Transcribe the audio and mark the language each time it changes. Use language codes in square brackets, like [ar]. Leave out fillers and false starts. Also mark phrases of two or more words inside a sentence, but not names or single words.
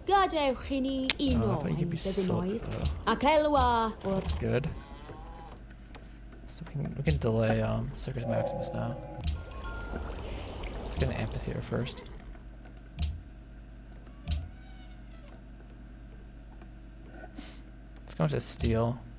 [cy] Gadewch i ni uno [en] but you can [cy] ein [en] be [cy] byddinoedd, [en] so- [cy] ac elwa o'r [en] That's good. So we can delay Circus Maximus now. Let's get an amphitheater first. Let's go into steel.